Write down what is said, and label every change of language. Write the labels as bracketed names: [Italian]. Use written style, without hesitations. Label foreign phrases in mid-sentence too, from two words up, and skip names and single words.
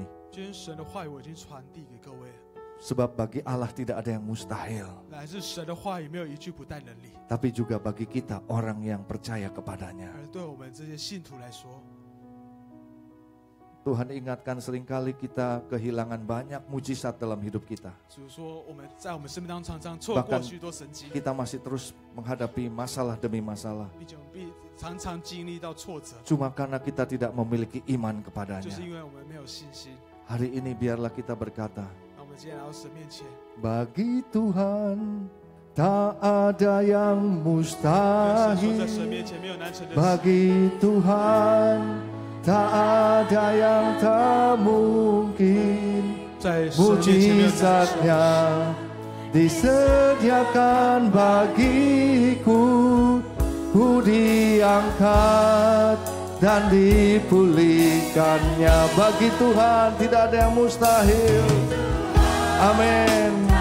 [Chinese] 今天神的话语我已经传递给各位， [Indonesian] Sebab bagi Allah tidak ada yang mustahil. [Chinese] 来自神的话语没有一句不带能力， [Indonesian] Tapi juga bagi kita orang yang percaya kepadanya. [Chinese] 而对我们这些信徒来说， [Indonesian] Tuhan ingatkan seringkali kita kehilangan banyak mujizat dalam hidup kita. [Chinese] 主说我们在我们生命当中常常错过 [Indonesian] Bahkan [Chinese] 许多神迹， [Indonesian] kita masih terus menghadapi masalah demi masalah. [Chinese] 并且我们常常经历到挫折， [Indonesian] Cuma karena kita tidak memiliki iman [Chinese] 就 [Indonesian] kepadanya. [Chinese] 是因为我们没有信心。 [Indonesian] Hari ini biarlah kita berkata, [Chinese] 那我们今天来到神面前， [Indonesian] bagi Tuhan tak ada yang [Chinese] 跟神说在神 [Indonesian] mustahil. [Chinese] 面前没有难成的事。 [Indonesian] Bagi Tuhan tak ada yang tak mungkin. [Chinese] 在神面前没有难成的事。 [Indonesian] Mujizatnya disediakan bagiku. Ku diangkat dan dipulihkannya. Bagi Tuhan tidak ada yang mustahil. Amin.